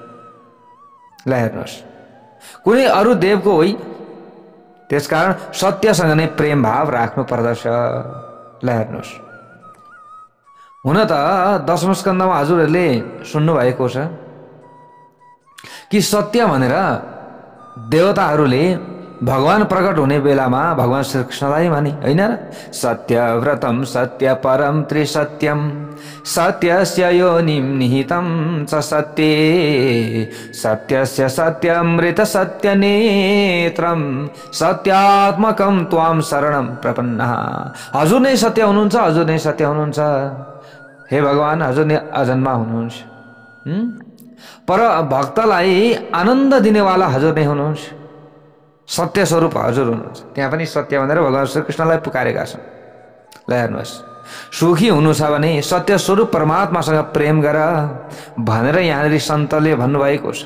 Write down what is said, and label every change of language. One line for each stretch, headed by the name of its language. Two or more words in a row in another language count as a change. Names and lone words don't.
Nepali: ल हेर्नुहोस्, कुनै अरू देवको होइन, त्यसकारण सत्यसँग नै प्रेम भाव राख्नु पर्दछ। ल हेर्नुहोस्, हुन त दशम स्कन्धमा हजुरहरूले सुन्नुभएको छ कि सत्य भनेर देवताहरूले भगवान प्रकट हुने बेलामा भगवान श्री कृष्णलाई भने होइन र?
Sanskrit: सत्यव्रतम सत्य परम त्रिसत्यम सत्यस्य योनिं निहितं च सत्ये सत्यस्य सत्यमृत सत्यनेत्रम सत्यात्मकं त्वां शरणं प्रपन्नः।
Nepali: हजुर नै सत्य हुनुहुन्छ, हजुर नै सत्य हुनुहुन्छ। हे भगवान, हजुर नै अजन्मा हुनुहुन्छ। पर भक्तलाई आनन्द दिनेवाला हजुर नै हुनुहुन्छ, सत्य स्वरूप हजुर हुनुहुन्छ। त्यहाँ पनि सत्य भनेर भगवान श्री कृष्णलाई पुकारेका छन्। ल हेर्नुहोस्, सुखी हुनु छ भने सत्य स्वरूप परमात्मासँग प्रेम गर भनेर यहाँनिर सन्तले भन्नुभएको छ।